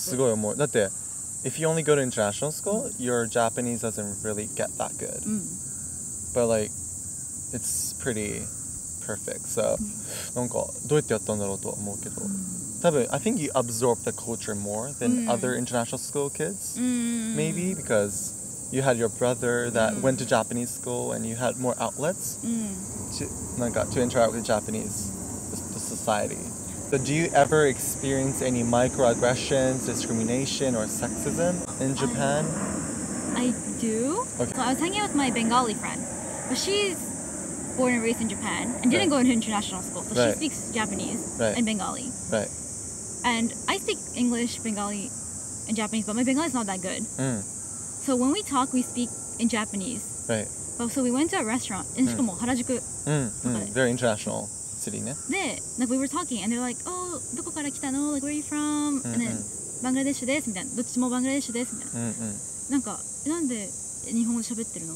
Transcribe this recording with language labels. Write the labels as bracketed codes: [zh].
[ja] すごい思う。だって [en] if you only go to international school, your Japanese doesn't really get that good. But like it's pretty perfect. So [ja] なんかどうやってやったんだろうとは思うけど。 [en] I think you absorb the culture more than other international school kids. Maybe because you had your brother that went to Japanese school and you had more outlets to interact with Japanese the society. So do you ever experience any microaggressions, discrimination, or sexism in Japan? I do. Okay. So I was hanging out with my Bengali friend, but she's born and raised in Japan and didn't go into international school, so she speaks Japanese and Bengali. Right. And I speak English, Bengali, and Japanese, but my Bengali is not that good. So when we talk, we speak in Japanese. Right. But so we went to a restaurant in Shikomo, Harajuku. Very international city, ne? Like we were talking, and they're like, "Oh, [ja] どこから来たの? [en] Like where are you from?" And then [ja] Bangladesh ですみたいな。どっちもバングラデシュですみたいな。なんかなんで日本語で喋ってるの？